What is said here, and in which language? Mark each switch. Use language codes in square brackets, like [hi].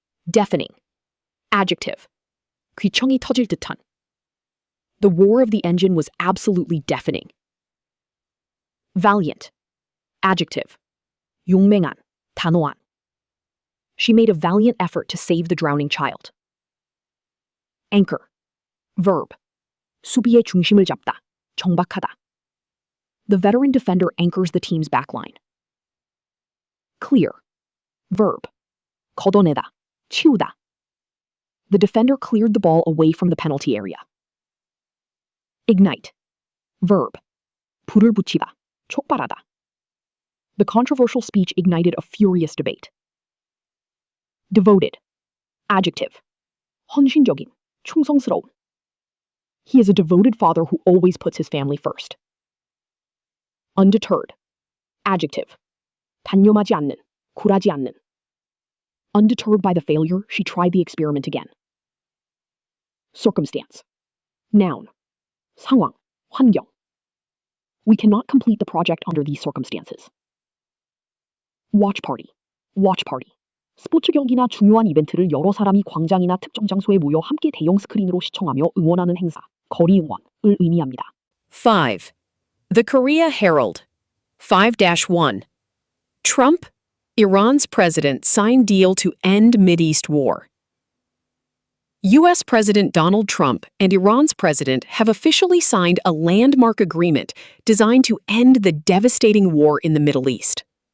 [ko] Deafening. Adjective. 귀청이 터질 듯한. [en] The roar of the engine was absolutely deafening. [ko] Valiant. Adjective. 용맹한, 단호한. [en] She made a valiant effort to save the drowning child. Anchor. Verb. [ko] 수비의 중심을 잡다, 정박하다. [en] The veteran defender anchors the team's backline. [ko] Clear. Verb. 걷어내다, 치우다. [en] The defender cleared the ball away from the penalty area. [ko] Ignite. Verb. 불을 붙이다, 촉발하다. [en] The controversial speech ignited a furious debate. [ko] Devoted. Adjective. 헌신적인, 충성스러운. [en] He is a devoted father who always puts his family first. Undeterred. Adjective. [ko] 단념하지 않는, 굴하지 않는. [en] Undeterred by the failure, she tried the experiment again. [ko] Circumstance. Noun. 상황, 환경. [en] We cannot complete the project under these circumstances. Watch party. Watch party. [ko] 스포츠 경기나 중요한 이벤트를 여러 사람이 광장이나 특정 장소에 모여 함께 대형 스크린으로 시청하며 응원하는 행사, 거리 응원을 의미합니다. [en] 5. The Korea Herald. 5-1. Trump, Iran's president, signed deal to end Mideast war. U.S. President Donald Trump and Iran's president have officially signed a landmark agreement designed to end the devastating war in the Middle East.